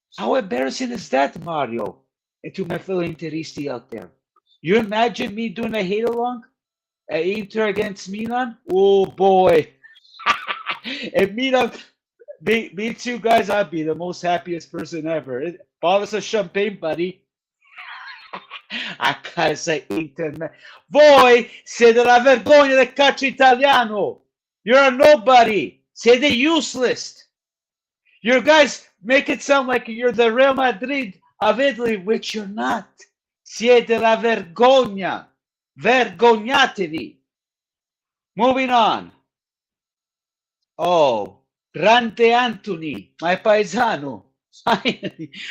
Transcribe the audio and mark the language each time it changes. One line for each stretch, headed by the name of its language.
English: How embarrassing is that, Mario? And to my fellow Interisti out there. You imagine me doing a hate-along? Inter against Milan? Oh, boy. If Milan beats you guys, I'd be the most happiest person ever. Bottle us a champagne, buddy.
Italian: a casa internet. Voi siete la vergogna del calcio italiano.
English: You're a nobody.
Italian: Siete
English: useless. Your guys make it sound like you're the Real Madrid of Italy, which you're not.
Italian: Siete la vergogna. Vergognatevi.
English: Moving on. Oh, Grande Anthony, my paesano. Finally.